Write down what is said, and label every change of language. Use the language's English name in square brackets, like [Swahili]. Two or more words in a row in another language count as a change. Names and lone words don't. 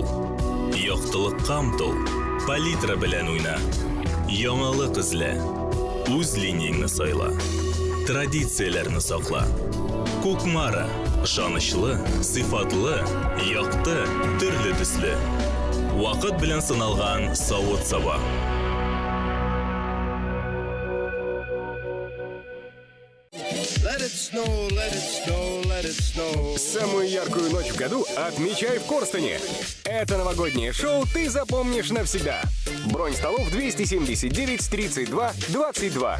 [Tatar] Яктылыкка омтыл, палитра белән уйна. Яңалык эзлә, үз линияңне сайла. Традицияләрне сакла. Кукмара, ышанычлы, сыйфатлы, якты, төрле төсле. Вакыт белән сыналган савыт-саба. [English] Let it snow, let it snow, let it snow. [Russian] Самую яркую ночь в году отмечай в Корстене. Это новогоднее шоу ты запомнишь навсегда. Бронь столов 279 32 22.